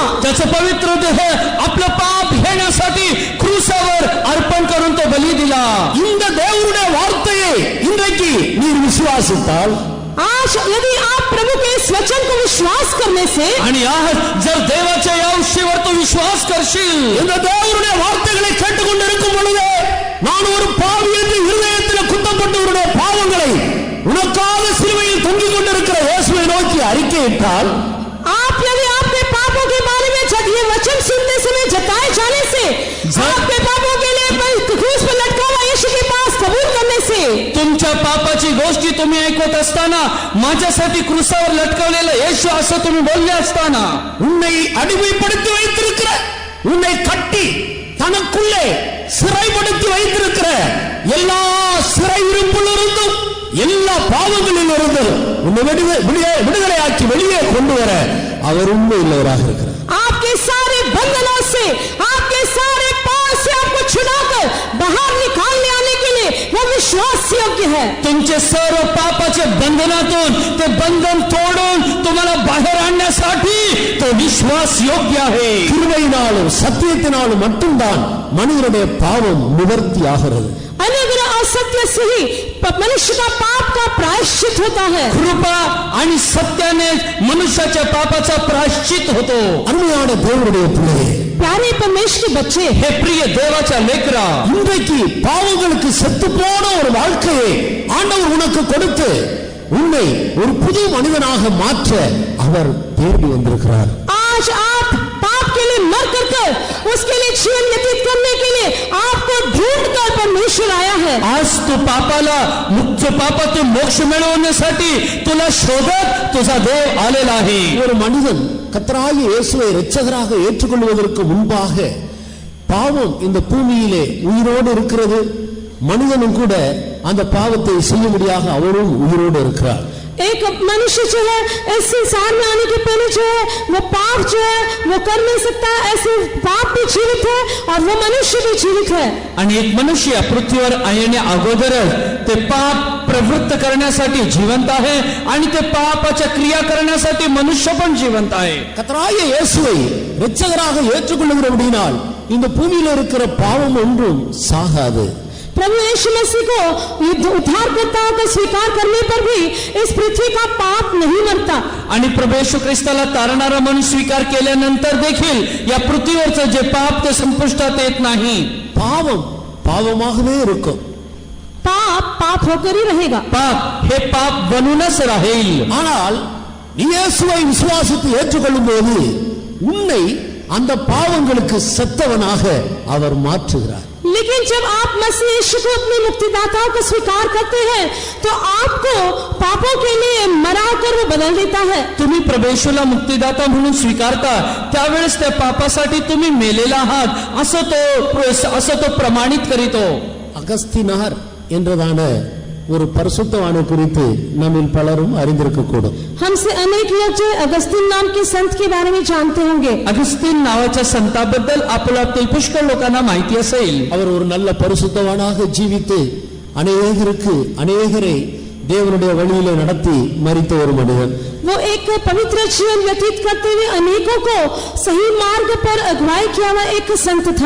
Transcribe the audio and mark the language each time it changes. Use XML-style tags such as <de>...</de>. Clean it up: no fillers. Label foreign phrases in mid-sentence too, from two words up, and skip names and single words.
<mr>त्याचं पवित्र देह आपलं पाप घेण्यासाठी क्रूसावर अर्पण करून तो बली दिला.</mr> <ta>இந்த தேவனுடைய வார்த்தையை இன்றைக்கு இன்றைக்கு நீர் விசுவாசித்தால்,</ta> <hi>आज यदि आप प्रभु के इस वचन को विश्वास करने से,</hi> <mr>आणि आज जर देवाच्या या विषयावर तू विश्वास करशील,</mr> <ta>இந்த தேவனுடைய வார்த்தைகளை கேட்டுக்கொண்டிருக்கும் பொழுது நான் ஒரு பாவி என்று இருதயத்தில் குத்தப்பட்டவருடைய பாவங்களை உனக்காக சிலுவையில் தொங்கிக் கொண்டிருக்கிற இயேசுவை நோக்கி அறிக்கையிட்டால்,</ta> <hi>आप यदि आपके पापों के बारे में जब ये वचन सुनने समय जताए जाने से, आपके पापों के लिए क्रूस पर लटका हुआ यीशु के पास कबूल करने से,</hi> <mr>तुमच्या पापाची गोष्टी तुम्ही ऐकत असताना, माझ्यासाठी क्रूसावर लटकवलेलं येशू असं तुम्ही बोलले असताना,</mr> <ta>உன்னை அடிமைப்படுத்தி வைத்திருக்கிற, உன்னை கட்டி தனக்குள்ளே சிறைப்படுத்தி வைத்திருக்கிற எல்லா சிறை இருப்பிலிருந்தும் எல்லா பாவங்களில் இருந்தும் உன்னை விடுதலையாக்கி வெளியே கொண்டு வர அவர் உண்மை உள்ளவராக இருக்கிறார்.</ta> <hi>आपके सारे बंधनों से, आपके सारे पाप से आपको छुड़ाकर बाहर निकालने आने के लिए वो विश्वास योग्य है.</hi> <mr>तुमचे सर्व पापाचे बंधनातून ते बंधन तोडून तुम्हाला बाहेर आणण्यासाठी तो विश्वास योग्य आहे.</mr> <ta>கிருபையினாலும் சத்தியத்தினாலும் மட்டும்தான் மனிதனுடைய பாவம் நிவர்த்தி ஆகிறது.</ta> <hi>अनुग्रह और सत्य से ही मनुष्य का पाप का प्रायश्चित होता है.</hi> <mr>कृपा आणि सत्याने मनुष्याच्या पापाचा प्रायश्चित होतो.</mr> <ta>அருமையான தேவனுடைய பிள்ளையே,</ta> <hi>प्यारे परमेश्वर बच्चे,</hi> <mr>हे प्रिय देवाच्या लेकरा,</mr> <ta>இன்றைக்கு பாவங்களுக்கு செத்து போன ஒரு வாழ்க்கையை ஆண்டவர் உனக்கு கொடுத்து உன்னை ஒரு புது மனிதனாக மாற்ற அவர் தேடி வந்திருக்கிறார்.</ta> <hi>आज आप पाप के लिए मर कर उसके लिए जीवन व्यतीत करने के लिए आपको ढूंढकर परमेश्वर आया है.</hi> <mr>आज तू पापाला मुख्य पापातून मोक्ष मिळवण्यासाठी तुला शोधत तुझा देव आलेला आहे.</mr> <ta>ஒரு மனிதன் கர்த்தராகிய இயேசுவை இரட்சகராக ஏற்றுக்கொள்வதற்கு முன்பாக பாவம் இந்த பூமியிலே உயிரோடு இருக்கிறது. மனிதனும் கூட அந்த பாவத்தை செய்யும்படியாக அவரும் உயிரோடு இருக்கிறார்.</ta> <hi>एक मनुष्य जो है इस संसार में आने के पहले जो है वो पाप जो है वो कर नहीं सकता. ऐसे पाप भी जीवित है और वो मनुष्य भी जीवित है.</hi> <mr>आणि एक मनुष्य पृथ्वीवर येण्या अगोदरच ते पाप प्रवृत्त करण्यासाठी जिवंत आहे आणि ते पापाच्या क्रिया करण्यासाठी मनुष्य पण जिवंत आहे.</mr> <ta>கர்த்தராகிய இயேசுவை இரட்சகராக ஏற்றுக்கொள்ளுகிறபடியால் இந்த பூமியில் இருக்கிற பாவம் ஒன்றும் சாகாது.</ta> <hi>प्रभु यीशु मसीह को उद्धारकर्ता का स्वीकार करने पर भी इस पृथ्वी का पाप नहीं मरता.</hi> <mr>आणि प्रभू येशू ख्रिस्ताला तारणारा म्हणून स्वीकार केल्यानंतर देखील या पृथ्वीवरचं जे पाप ते संपुष्टात येत नाही.</mr> <ta>பாவம் பாவமாகவே இருக்கும்.</ta> <hi>पाप पाप होकर ही रहेगा.</hi> <mr>पाप हे पाप बनूनच राहील.</mr> <ta>ஆனால் நீ இயேசுவை விசுவாசித்து ஏற்றுக்கொள்ளும் போது உன்னை அந்த பாவங்களுக்கு செத்தவனாக அவர் மாற்றுகிறார்.</ta> <hi>लेकिन जब आप मसीह यीशु को अपने मुक्तिदाता को स्वीकार करते हैं तो आपको पापों के लिए मरा कर वो बदल देता है.</hi> <mr>तुम्ही प्रभू येशूला मुक्तिदाता म्हणून स्वीकारता त्यावेळेस त्या पापासाठी तुम्ही मेलेला आहात असं तो प्रमाणित करीतो.</mr> <ta>அகஸ்தினார் என்றதான ஒரு பரிசுத்தவானை குறித்து நம்மில் பலரும் அறிந்திருக்க கூடும்.</ta> <hi>हमसे अनेक लोग जो अगस्तीन नाम के संत के बारे में जानते होंगे.</hi> <mr>अगस्तीन नावाच्या संताबद्दल आपल्यातील पुष्कळ लोकांना माहिती असेल.</mr> <ta>அவர் ஒரு நல்ல பரிசுத்தவானாக ஜீவித்து அநேகரை தேவனுடைய வழியிலே நடத்தி மரித்த ஒரு மனிதன்.</ta> <hi>वो एक पवित्र जीवन व्यतीत करते हुए अनेकों को सही मार्ग पर अगुवाई किया हुआ एक संत था.</hi>